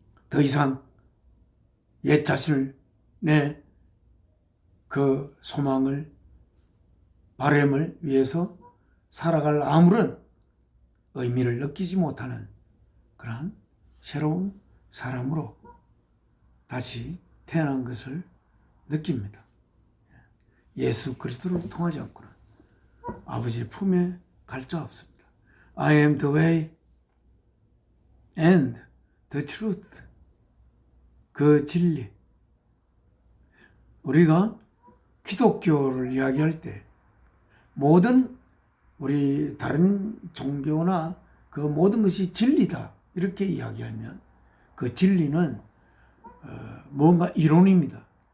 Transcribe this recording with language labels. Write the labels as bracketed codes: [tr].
[ko] 더 이상 옛 자신을, 내 그 소망을, 바람을 위해서 살아갈 아무런 의미를 느끼지 못하는 그러한 새로운 사람으로 다시 태어난 것을 느낍니다. 예수 그리스도를 통하지 않고는 아버지의 품에 갈 자 없습니다. [en] I am the way and the truth. [ko] 그 진리. 우리가 기독교를 이야기할 때 모든 우리 다른 종교나 그 모든 것이 진리다 이렇게 이야기하면 그 진리는 뭔가 이론입니다.